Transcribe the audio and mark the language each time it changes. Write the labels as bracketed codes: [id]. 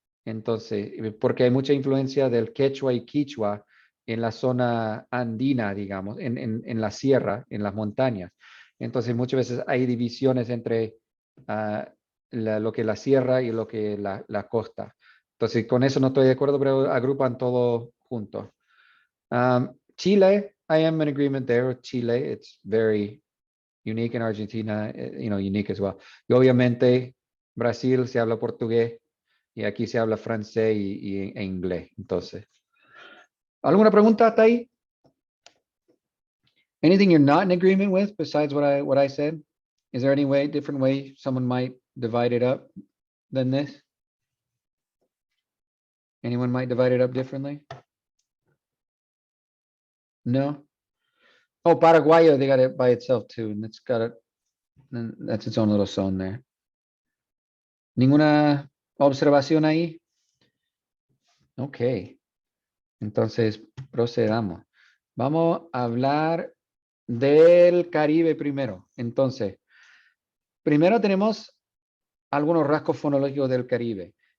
[es] Entonces, porque hay mucha influencia del quechua y quichua en la zona andina, digamos, en la sierra, en las montañas. Entonces, muchas veces hay divisiones entre lo que es la sierra y lo que es la costa. Entonces, con eso no estoy de acuerdo, pero agrupan todo junto. [en] Chile, I am in agreement there with Chile. It's very unique in Argentina, unique as well. [es] Y obviamente, Brasil se habla portugués y aquí se habla francés e inglés. Entonces, ¿alguna pregunta hasta ahí? [en] Anything you're not in agreement with besides what I said? Is there any different way someone might divide it up than this? Anyone might divide it up differently? No? Oh, Paraguayo, they got it by itself too, and that's its own little zone there. [es] ¿Ninguna observación ahí? Ok. Entonces, procedamos. Vamos a hablar del Caribe primero. Entonces, primero tenemos algunos rasgos fonológicos del Caribe.